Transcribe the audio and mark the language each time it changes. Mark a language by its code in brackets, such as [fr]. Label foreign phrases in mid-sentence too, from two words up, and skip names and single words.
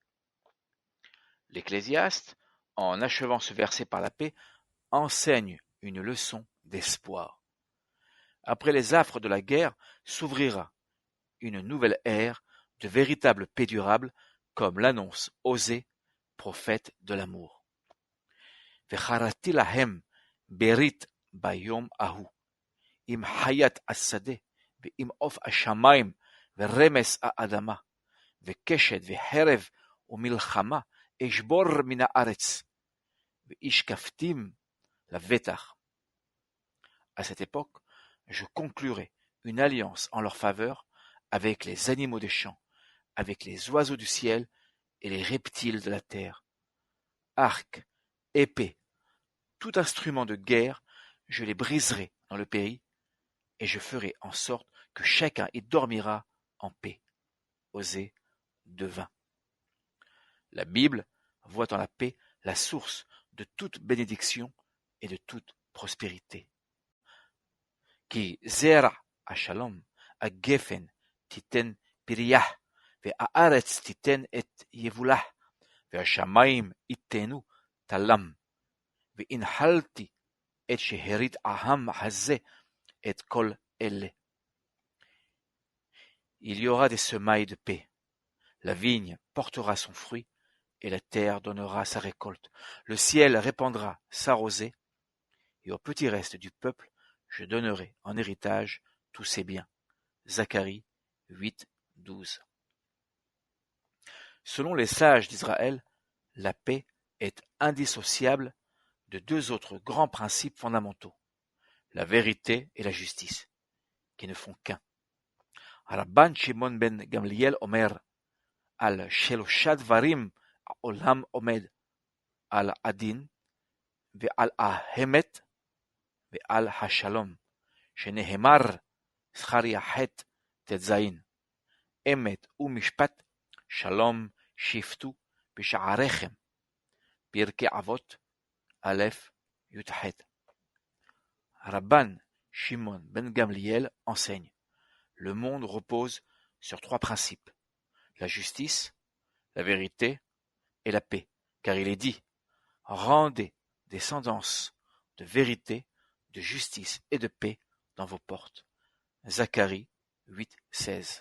[fr] L'Ecclésiaste, en achevant ce verset par la paix, enseigne une leçon d'espoir. Après les affres de la guerre s'ouvrira une nouvelle ère de véritable paix durable, comme l'annonce Osée, prophète de l'amour. [he] וחרתי להם ברית ביום ההוא, עם חיית השדה, ועם עוף השמיים, ורמס האדמה, וקשת וחרב ומלחמה, אשבור מן הארץ, וישקפתים לבטח. [fr] À cette époque, je conclurai une alliance en leur faveur avec les animaux des champs, avec les oiseaux du ciel et les reptiles de la terre. Arc, épée, tout instrument de guerre, je les briserai dans le pays, et je ferai en sorte que chacun y dormira en paix. Osée 2.20. La Bible voit en la paix la source de toute bénédiction et de toute prospérité. [he] כי זרע השלום, הגפן תיתן פריה, והארץ תיתן את יבולה, והשמיים ייתנו תלם. והנחלתי את שארית העם הזה, את כל אלה. [fr] Il y aura des semailles de paix. La vigne portera son fruit, et la terre donnera sa récolte. Le ciel répandra sa rosée, et au petit reste du peuple, je donnerai en héritage tous ses biens. Zacharie 8.12. Selon les sages d'Israël, la paix est indissociable de deux autres grands principes fondamentaux, la vérité et la justice, qui ne font qu'un. [he] Rabban Shimon ben Gamliel אומר, על שלושה דברים העולם עומד, על הדין ועל האמת ועל השלום, שנאמר זכריה ח' ט"ז, אמת ומשפט שלום שפטו בשעריכם, פרקי אבות א' י"ח. [fr] Rabban Shimon ben Gamliel enseigne: le monde repose sur trois principes, la justice, la vérité et la paix, car il est dit: rendez des sentences de vérité, de justice et de paix dans vos portes. Zacharie 8.16.